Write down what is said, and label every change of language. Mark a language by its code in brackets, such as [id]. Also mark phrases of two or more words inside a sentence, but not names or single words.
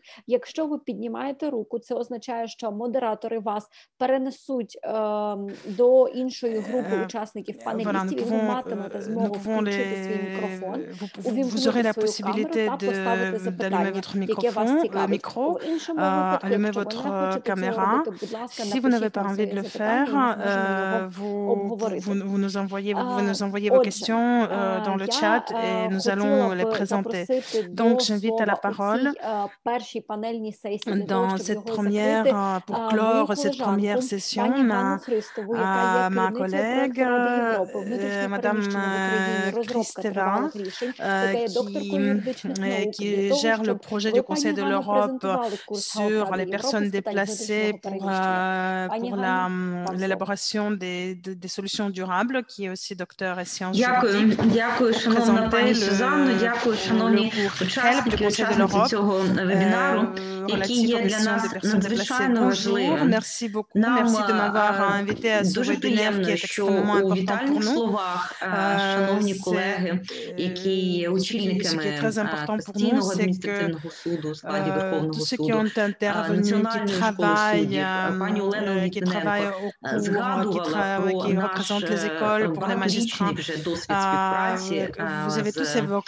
[uk] Якщо ви піднімаєте руку, це означає, що модератори вас перенесуть до іншої групи учасників панелістів, і ви матимете змогу включити свій мікрофон, увімкнути свою камеру та поставити запитання, яке вас цікавить. У іншому випадку, якщо ви не хочете цього робити, будь ласка, напишіть нам своє запитання, і ми зможемо його обговорити. [fr] Vous nous envoyez vos questions dans le chat et nous allons les présenter. Donc, j'invite à la parole dans cette première, pour clore cette première session, ma collègue, Madame Kristeva, qui gère le projet du Conseil de l'Europe sur les personnes déplacées pour l'élaboration des solutions durables, qui est aussi docteur et sciences juridiques. [uk] Дякую, шановна пані Сюзанно, дякую, шановні учасники цього вебінару, який є для нас надзвичайно важливим. Нам дуже приємно, що у вітальних словах шановні колеги, які є очільниками Конституційного адміністративного суду у складі Верховного суду, Національної школи суддів, пані Олена Літвиненко згадувала про наш багаторічний вже досвід співпраці з